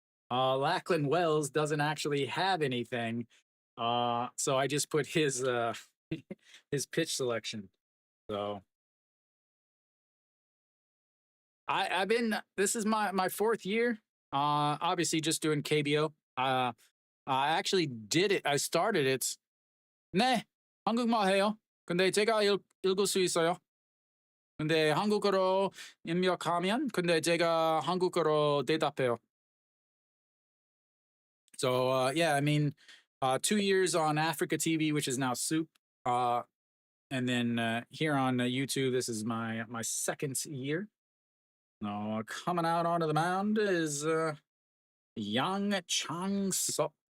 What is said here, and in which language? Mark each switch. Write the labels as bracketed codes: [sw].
[en] Lachlan Wells doesn't actually have anything. So I just put his his pitch selection. So I've been, this is my fourth year. Obviously just doing KBO. I actually did it. I started it. [ko] 네, 한국말 해요. 근데 제가 읽을 수 있어요. 근데 한국어로 입력하면 근데 제가 한국어로 대답해요. [en] So yeah, I mean, 2 years on Africa TV, which is now Soup, and then here on YouTube, this is my second year. Now coming out onto the mound is Yang Chang-suk.